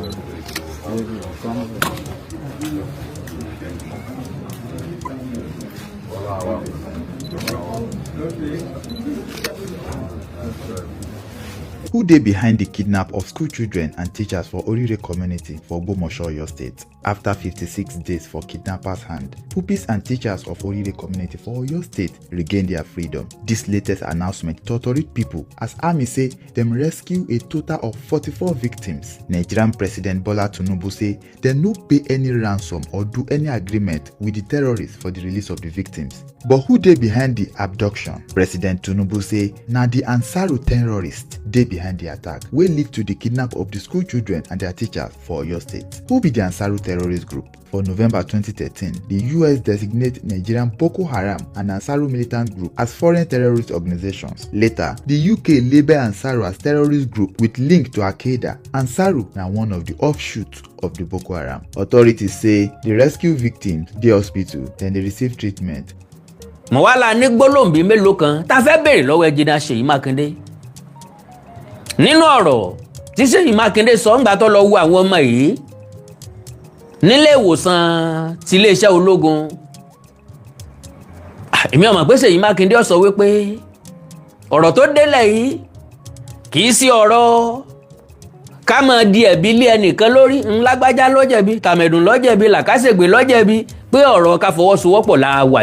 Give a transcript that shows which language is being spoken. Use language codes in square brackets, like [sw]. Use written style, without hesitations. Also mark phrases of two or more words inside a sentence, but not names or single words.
[pcm] Who dey behind the kidnap of school children and teachers for Orire community for Ogbomoso, Oyo State? After 56 days for kidnappers' hand, pupils and teachers of Orire community for Oyo State regain their freedom. This latest announcement tortured people as army say them rescue a total of 44 victims. Nigerian President Bola Tinubu say dem no pay any ransom or do any agreement with the terrorists for the release of the victims. But who dey behind the abduction? President Tinubu say na the Ansaru terrorists dey behind the attack wey lead to the kidnap of the school children and their teachers for Oyo State. Who be the Ansaru terrorist group? For November 2013, the US designated Nigerian Boko Haram and Ansaru militant group as foreign terrorist organizations. Later, the UK labeled Ansaru as terrorist group with link to Al-Qaeda. Ansaru na one of the offshoots of the Boko Haram. Authorities say the rescue victims dey hospital, then they receive treatment. [yo] mo wá la ní gbólóhùn bíi mélòó kan tá a fẹ́ béèrè lọ́wọ́ ẹnjìnìà Ṣèyí Mákindé nínú ọ̀rọ̀ tí Ṣèyí Mákindé sọ ńgbà tó lọ wo àwọn ọmọ yìí nílé ìwòsàn ti iléeṣẹ́ ológun èmi ò mọ̀ pé Ṣèyí Mákindé ó sọ wípé ọ̀rọ̀ tó délẹ̀ yìí kì í sí ọ̀rọ̀ ká máa di ẹ̀bi lé ẹnìkan lórí ńlágbájá ló jẹ̀bi tàmẹ̀dùn ló jẹ̀bi làkàṣègbè ló jẹ̀bi pé ọ̀rọ̀ ká fọwọ́sowọ́pọ̀ la wà